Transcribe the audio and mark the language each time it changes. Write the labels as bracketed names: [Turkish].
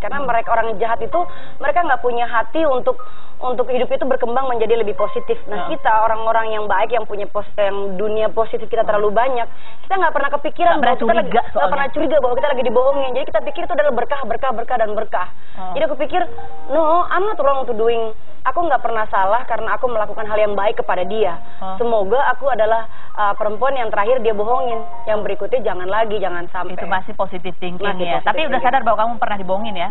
[Indonesian] Karena mereka orang jahat itu mereka nggak punya hati untuk hidup itu berkembang menjadi lebih positif. Nah kita orang-orang yang baik yang punya yang dunia positif kita terlalu banyak, kita nggak pernah kepikiran bahwa kita nggak pernah curiga bahwa kita lagi dibohongin. Jadi kita pikir itu adalah berkah dan berkah. Jadi aku pikir [English] no, I'm not wrong to doing. [Indonesian] Aku nggak pernah salah karena aku melakukan hal yang baik kepada dia. Semoga aku adalah perempuan yang terakhir dia bohongin. Yang berikutnya jangan sampai. Itu masih [English] positive thinking [Indonesian] ya. Tapi udah sadar bahwa kamu pernah dibohongin ya?